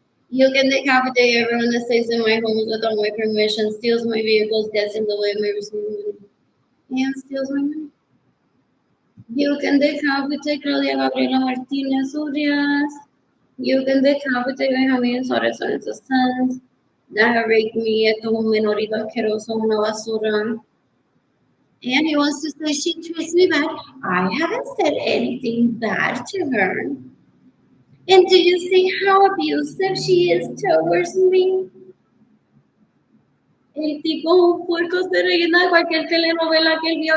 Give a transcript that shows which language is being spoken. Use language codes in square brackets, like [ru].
[en] You can decapitate everyone that stays in my homes without my permission, steals my vehicles, gets in the way of my receiving money, and steals my money. You can decapitate Claudia Gabriela Martinez Urias. You can decapitate Benjamín Suárez Lorenzo's sons that have raped me. [es] Esto es un menorito asqueroso, una basura. [en] And he wants to say she treats me bad. I haven't said anything bad to her. And do you see how abusive she is towards me? [es] El tipo es un puerco se rellena de cualquier telenovela que él vio.